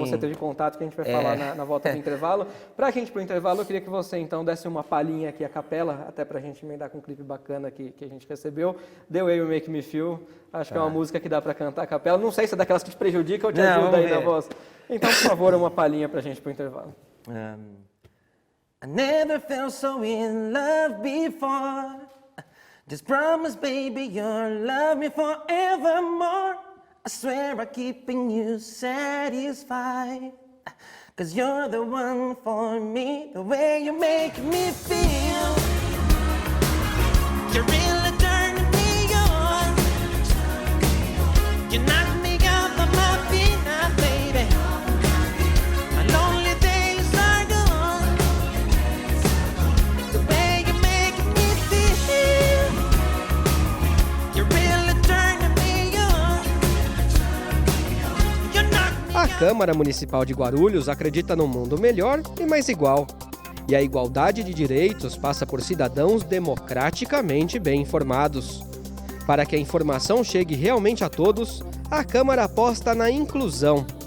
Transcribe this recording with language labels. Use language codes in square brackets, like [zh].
[pt] você teve contato, que a gente vai falar na volta do intervalo. Pra gente, pro intervalo, eu queria que você, então, desse uma palhinha aqui, a capela, até pra gente emendar com um clipe bacana que a gente recebeu. The Way You Make Me Feel. Acho que é uma música que dá pra cantar a capela. Não sei se é daquelas que te prejudica ou te ajuda aí na voz. Então, por favor, uma palhinha pra gente pro intervalo. [en] I never felt so in love before. Just promise, baby, you'll love me forevermore. I swear I'm keeping you satisfied, 'cause you're the one for me, the way you make me feel. You're really turning me on. You knock me out of my feet now, baby. My lonely days are gone. The way you make me feel. You're really turning me on. [pt] A Câmara Municipal de Guarulhos acredita num mundo melhor e mais igual. E a igualdade de direitos passa por cidadãos democraticamente bem informados. Para que a informação chegue realmente a todos, a Câmara aposta na inclusão.